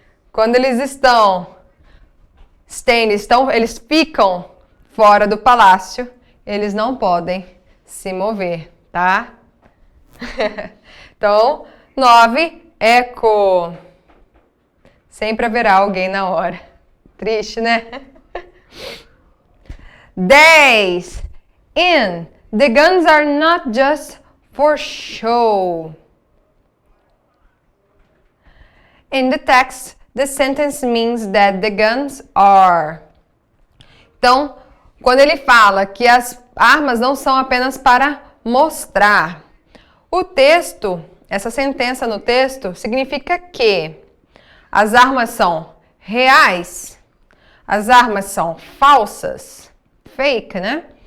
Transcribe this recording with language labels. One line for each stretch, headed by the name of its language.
Portuguese: Quando eles estão eles ficam fora do palácio, eles não podem se mover, tá? Então, 9, eco. Sempre haverá alguém na hora. Triste, né?
English: 10. In. The guns are not just for show. In the text, the sentence means that the guns are.
Portuguese: Então, quando ele fala que as armas não são apenas para mostrar, o texto, essa sentença no texto, significa que as armas são reais, as armas são falsas, fake, né?